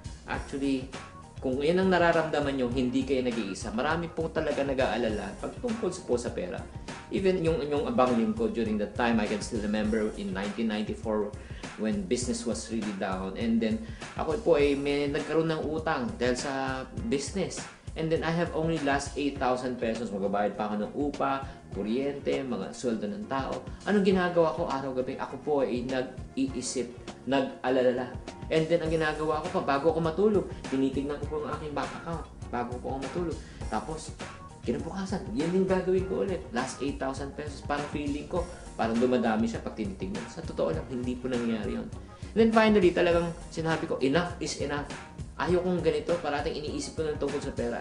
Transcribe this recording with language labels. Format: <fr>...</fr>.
<tl>Actually, kung yan ang nararamdaman nyo, hindi kayo nag-iisa. Marami po talaga nag-aalala pag tungkol po sa pera.</tl> <en>Even</en> <tl>yung abang lingko</tl> <en>during that time, I can still remember in 1994 when business was really down.</en> <tl>And then, ako po may nagkaroon ng utang dahil sa business.</tl> <en>And then, I have only last 8,000 pesos.</en> <tl>Magbabayad pa ako ng upa, kuryente, mga sweldo ng tao. Anong ginagawa ko araw-gabi? Ako po ay nag-iisip, nag-alala. And then, ang ginagawa ko pa, bago ako matulog, tinitignan ko po ang aking bank account bago po ako matulog. Tapos, kinabukasan, yan yung gagawin ko ulit. Last 8,000 pesos. Parang feeling ko, parang dumadami siya pag tinitignan. Sa totoo lang, hindi po nangyari yun.</tl> <en>And then finally, talagang sinabi ko, enough is enough.</en> <tl>Ayaw kong ganito, parating iniisip ko ng tungkol sa pera.</tl>